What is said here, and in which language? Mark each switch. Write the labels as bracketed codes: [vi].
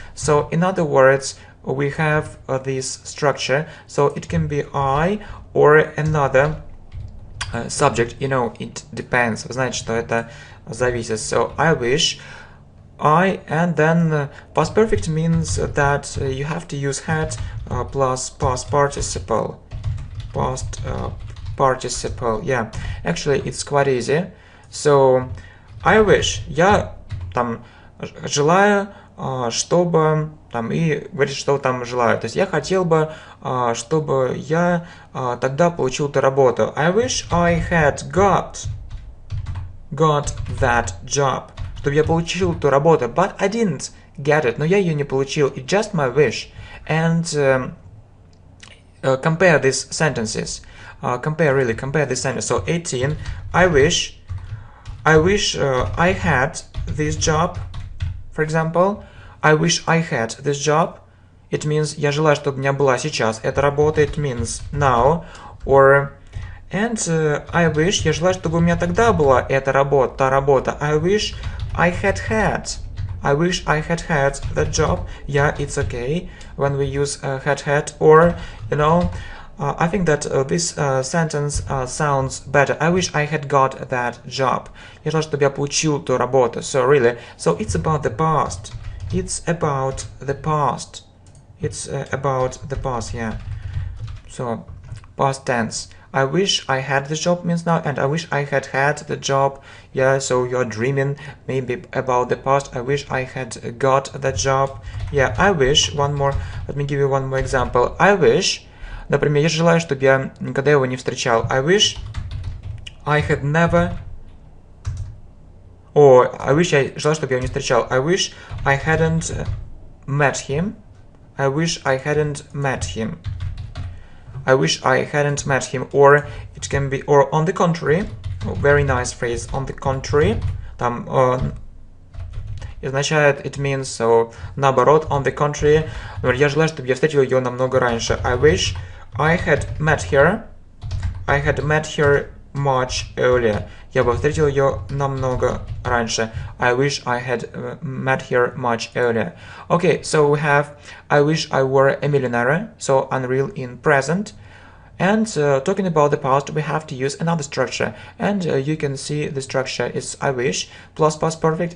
[en] So in other words, we have this structure, so it can be I or another subject, you know, it depends. [ru] Вы знаете, что это зависит. [en] So I wish, I, and then past perfect means that you have to use had plus past participle. Past participle, yeah. Actually, it's quite easy. So I wish, [ru] я там желаю, чтобы там, и говорит, что там желаю. То есть я хотел бы, чтобы я тогда получил эту работу. [en] I wish I had got that job. [ru] Чтобы я получил эту работу. [en] But I didn't get it. [ru] Но я ее не получил. [en] It's just my wish. And compare these sentences. Compare this sentence. So 18. I wish I had this job. For example, I wish I had this job. It means [ru] я желаю, чтобы у меня была сейчас эта работа. [en] It means now. Or and I wish, [ru] я желаю, чтобы у меня тогда была эта работа, та работа. [en] I wish I had that job. Yeah, it's okay when we use had. Or, you know, I think that this sentence sounds better. I wish I had got that job. [ru] Я желаю, чтобы я получил ту работу. [en] So really, so it's about the past. It's about the past. It's about the past, yeah. So, past tense. I wish I had the job means now, and I wish I had the job. Yeah, so you're dreaming maybe about the past. I wish I had got the job. Yeah, I wish, one more, let me give you one more example. I wish, [ru] например, я желаю, чтобы я никогда его не встречал. [en] I wish I had never... I wish [ru] я желаю, чтобы я его не встречал. [en] I wish I hadn't met him. I wish I hadn't met him. I wish I hadn't met him. Or it can be, or on the contrary. Very nice phrase. On the contrary. [ru] Там означает, [en] it means, so, наоборот, on the contrary. [ru] Я желаю, чтобы я встретил ее намного раньше. [en] I wish I had met her. I had met her much earlier. [ru] Я бы встретил ее намного раньше. [en] I wish I had met her much earlier. Okay, so we have I wish I were a millionaire, so unreal in present. And talking about the past, we have to use another structure. And you can see the structure is I wish plus past perfect.